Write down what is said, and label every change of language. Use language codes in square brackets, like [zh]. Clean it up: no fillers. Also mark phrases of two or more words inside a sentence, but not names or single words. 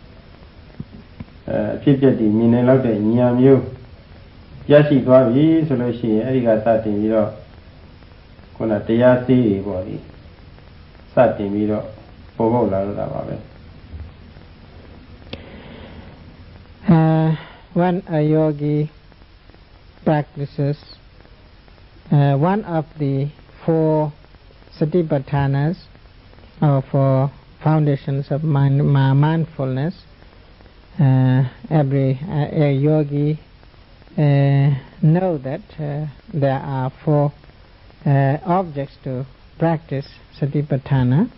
[my] ဖြစ်ပြတည်မြင်နေလောက်တဲ့ဉာဏ်မျိုးရရှိသွားပြီဆိုလို့ရှိရင်အဲ့ဒီကစတင်ပြီးတော့ခုနတရားစီးတွေပေါ့လေစတင်ပြီးတော့ပေါ်ပေါက်လာတော့တာပါပဲ [en] When a yogi practices one of the 4 Satipatthanas or 4 foundations of mindfulness, every yogi know that there are 4 objects to practice Satipatthana,